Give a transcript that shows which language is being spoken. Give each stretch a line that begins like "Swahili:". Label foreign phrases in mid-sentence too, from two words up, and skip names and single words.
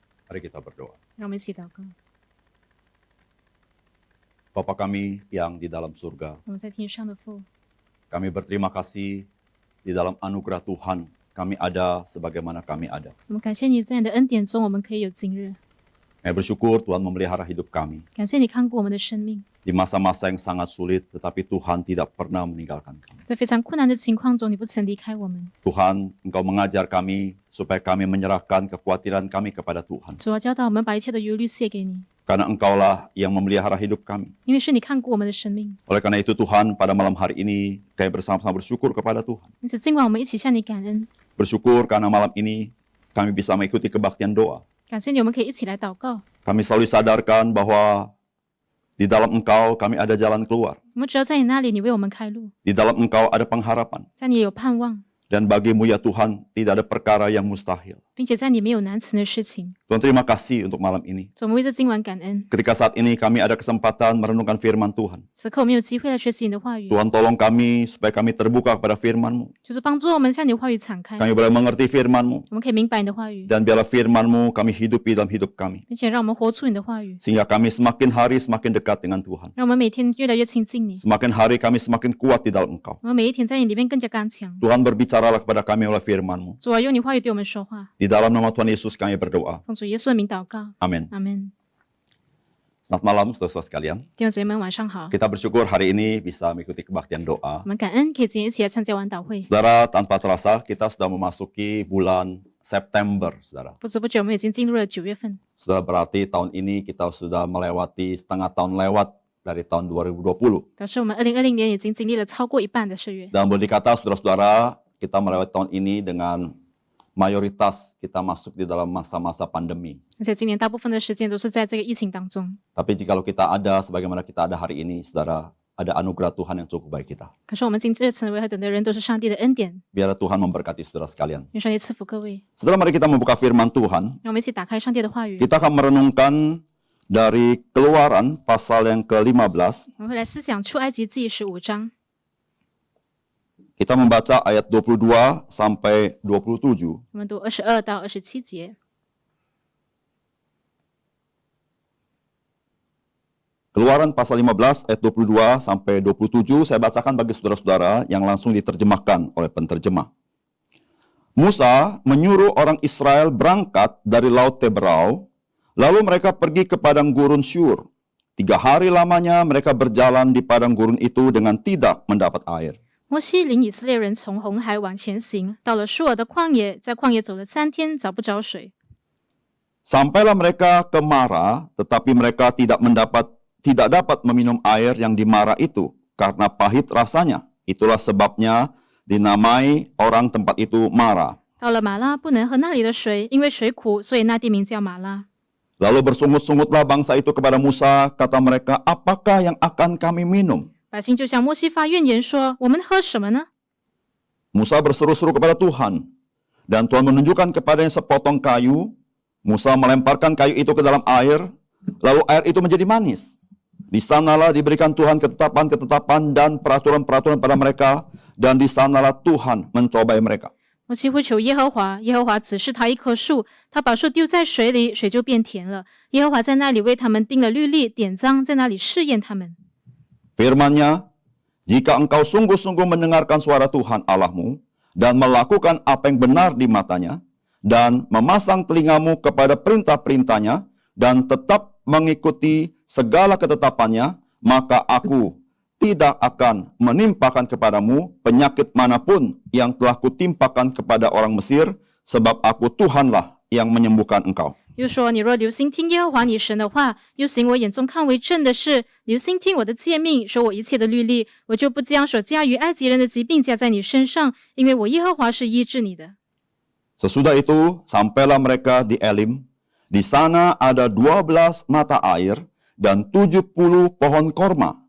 Indonesian: Mari kita berdoa.
Chinese: 让我们一起祷告。
Indonesian: Bapa kami yang di dalam surga,
Chinese: 我们在天上的父，
Indonesian: kami berterima kasih di dalam anugerah Tuhan kami ada sebagaimana kami ada.
Chinese: 我们感谢你在你的恩典中，我们可以有今日。
Indonesian: Kami bersyukur Tuhan memelihara hidup kami
Chinese: 感谢你看顾我们的生命，
Indonesian: di masa-masa yang sangat sulit, tetapi Tuhan tidak pernah meninggalkan kami.
Chinese: 在非常困难的情况中，你不曾离开我们。
Indonesian: Tuhan, Engkau mengajar kami supaya kami menyerahkan kekhawatiran kami kepada Tuhan.
Chinese: 主要教导我们把一切的忧虑卸给你，
Indonesian: Karena Engkaulah yang memelihara hidup kami.
Chinese: 因为是你看顾我们的生命。
Indonesian: Oleh karena itu Tuhan, pada malam hari ini kami bersama-sama bersyukur kepada Tuhan.
Chinese: 因此，尽管我们一起向你感恩，
Indonesian: Bersyukur karena malam ini kami bisa mengikuti kebaktian doa.
Chinese: 感谢你，我们可以一起来祷告。
Indonesian: Kami selalu disadarkan bahwa di dalam Engkau kami ada jalan keluar.
Chinese: 我们只要在你那里，你为我们开路，
Indonesian: Di dalam Engkau ada pengharapan.
Chinese: 在你也有盼望，
Indonesian: Dan bagimu ya Tuhan, tidak ada perkara yang mustahil.
Chinese: 并且在你没有难成的事情。
Indonesian: Tuhan terima kasih untuk malam ini.
Chinese: 主，我们为这今晚感恩。
Indonesian: Ketika saat ini kami ada kesempatan merenungkan firman Tuhan.
Chinese: 此刻我们有机会来学习你的话语，
Indonesian: Tuhan tolong kami supaya kami terbuka kepada firman-Mu.
Chinese: 就是帮助我们向你的话语敞开，
Indonesian: Kami boleh mengerti firman-Mu.
Chinese: 我们可以明白你的话语，
Indonesian: Dan biarlah firman-Mu kami hidupi dalam hidup kami.
Chinese: 并且让我们活出你的话语，
Indonesian: Sehingga kami semakin hari semakin dekat dengan Tuhan.
Chinese: 让我们每天越来越亲近你。
Indonesian: Semakin hari kami semakin kuat di dalam Engkau.
Chinese: 我们每一天在你里面更加刚强。
Indonesian: Tuhan berbicaralah kepada kami oleh firman-Mu.
Chinese: 主啊，用你话语对我们说话，
Indonesian: Di dalam nama Tuhan Yesus kami berdoa.
Chinese: 奉主耶稣的名祷告，
Indonesian: Amin.
Chinese: 阿门。
Indonesian: Selamat malam saudara-saudara sekalian.
Chinese: 弟兄姊妹们，晚上好。
Indonesian: Kita bersyukur hari ini bisa mengikuti kebaktian doa.
Chinese: 我们感恩可以今天一起来参加晚祷会。
Indonesian: Saudara, tanpa terasa kita sudah memasuki bulan September, saudara.
Chinese: 不知不觉我们已经进入了9月份，
Indonesian: Saudara, berarti tahun ini kita sudah melewati setengah tahun lewat dari tahun 2020.
Chinese: 表示我们2020年已经经历了超过一半的岁月。
Indonesian: Dan boleh dikata saudara-saudara, kita melewati tahun ini dengan mayoritas kita masuk di dalam masa-masa pandemi.
Chinese: 而且今年大部分的时间都是在这个疫情当中。
Indonesian: Tapi jikalau kita ada sebagaimana kita ada hari ini, saudara, ada anugerah Tuhan yang cukup baik kita.
Chinese: 可是我们今日成为何等的人，都是上帝的恩典。
Indonesian: Biarlah Tuhan memberkati saudara sekalian.
Chinese: 愿上帝赐福各位。
Indonesian: Saudara, mari kita membuka firman Tuhan.
Chinese: 让我们一起打开上帝的话语，
Indonesian: Kita akan merenungkan dari Keluaran pasal yang ke-15.
Chinese: 我们会来思想出埃及记15章。
Indonesian: Kita membaca ayat 22 sampai 27.
Chinese: 我们读22到27节。
Indonesian: Keluaran pasal 15 ayat 22 sampai 27 saya bacakan bagi saudara-saudara yang langsung diterjemahkan oleh penterjemah. Musa menyuruh orang Israel berangkat dari Laut Teberau, lalu mereka pergi ke padang gurun Syur. 3 hari lamanya mereka berjalan di padang gurun itu dengan tidak mendapat air.
Chinese: 摩西领以色列人从红海往前行，到了舒尔的旷野，在旷野走了3天，找不着水。
Indonesian: Sampailah mereka ke Mara, tetapi mereka tidak dapat meminum air yang di Mara itu karena pahit rasanya. Itulah sebabnya dinamai orang tempat itu Mara.
Chinese: 到了马拉，不能喝那里的水，因为水苦，所以那地名叫马拉。
Indonesian: Lalu bersungut-sungutlah bangsa itu kepada Musa, kata mereka, apakah yang akan kami minum?
Chinese: 百姓就向摩西发怨言说：“我们喝什么呢？”
Indonesian: Musa berseru-seru kepada Tuhan, dan Tuhan menunjukkan kepadanya sepotong kayu. Musa melemparkan kayu itu ke dalam air, lalu air itu menjadi manis. Di sanalah diberikan Tuhan ketetapan-ketetapan dan peraturan-peraturan pada mereka, dan di sanalah Tuhan mencobai mereka.
Chinese: 摩西呼求耶和华，耶和华指示他一棵树，他把树丢在水里，水就变甜了。耶和华在那里为他们定了律例典章，在那里试验他们。
Indonesian: Firman-Nya, jika engkau sungguh-sungguh mendengarkan suara Tuhan Allahmu dan melakukan apa yang benar di matanya dan memasang telingamu kepada perintah-perintahnya dan tetap mengikuti segala ketetapannya, maka aku tidak akan menimpakan kepadamu penyakit manapun yang telah kutimpakan kepada orang Mesir, sebab aku Tuhanlah yang menyembuhkan engkau.
Chinese: 又说：“你若留心听耶和华你神的话，又行我眼中看为正的事，留心听我的诫命，守我一切的律例，我就不将所加于埃及人的疾病加在你身上，因为我耶和华是医治你的。”
Indonesian: Sesudah itu, sampailah mereka di Elim. Di sana ada 12 mata air dan 70 pohon korma.